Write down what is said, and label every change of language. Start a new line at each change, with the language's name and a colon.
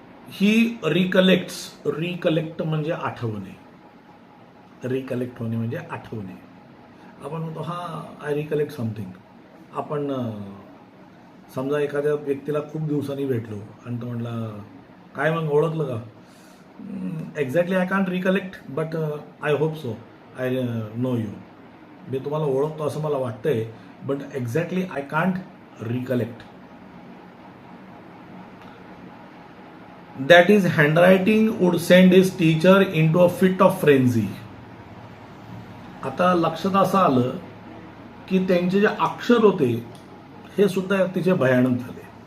Marathi: ही recollect म्हणजे आठवणे, recollect होणे म्हणजे आठवणे. आपण म्हणतो
English: I recollect something.
Marathi: आपण समजा एखाद्या व्यक्तीला खूप दिवसांनी भेटलो आणि तो म्हणला काय मग ओळखलं का?
English: Exactly I can't recollect but I hope so I know you.
Marathi: मी तुम्हाला ओळखतो असं मला वाटतंय,
English: But exactly I can't recollect. That is handwriting would send his teacher into a fit of frenzy.
Marathi: आता लक्षात असं आलं की त्यांचे जे अक्षर होते हे सुद्धा अतिशय भयानक झाले.